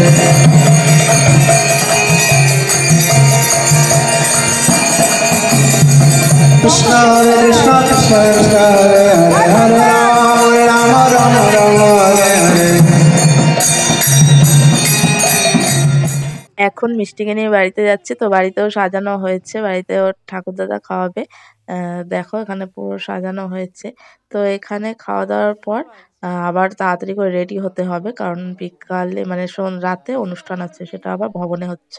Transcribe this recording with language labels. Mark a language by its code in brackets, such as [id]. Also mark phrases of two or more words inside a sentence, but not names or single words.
[sa] Krishna, Hare Krishna, Krishna Krishna, Hare Hare, Hare Rama, Rama Rama, Hare Hare. [bn] এখন মিষ্টিকে নিয়ে বাড়িতে যাচ্ছি, তো বাড়িতেও সাজানো হয়েছে, বাড়িতেও ঠাকুরদাদা খাওয়াবে। দেখো এখানে পুরো সাজানো হয়েছে। তো এখানে খাওয়া দাওয়ার পর আবার তাড়াতাড়ি করে রেডি হতে হবে, কারণ বিকালে মানে রাতে অনুষ্ঠান আছে, সেটা আবার ভবনে হচ্ছে।